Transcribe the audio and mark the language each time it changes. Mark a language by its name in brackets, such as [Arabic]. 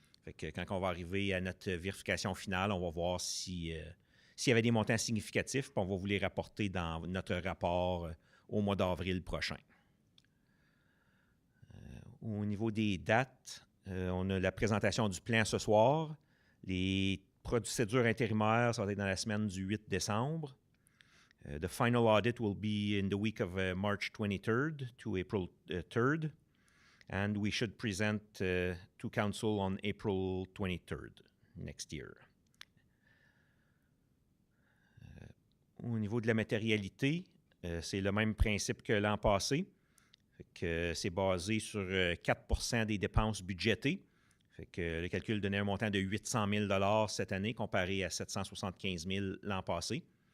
[French] Fait que quand on va arriver à notre vérification finale, on va voir s'il y avait des montants significatifs, puis on va vous les rapporter dans notre rapport au mois d'avril prochain. Au niveau des dates, on a la présentation du plan ce soir. Les procédures intérimaires, ça va être dans la semaine du 8 décembre. [English] The final audit will be in the week of March 23rd to April 3rd. And we should present to council on April 23rd next year. [French] Au niveau de la matérialité, c'est le même principe que l'an passé. C'est basé sur 4 % des dépenses budgétées. Fait que le calcul donnait un montant de 800 000 cette année comparé à 775 000 l'an passé.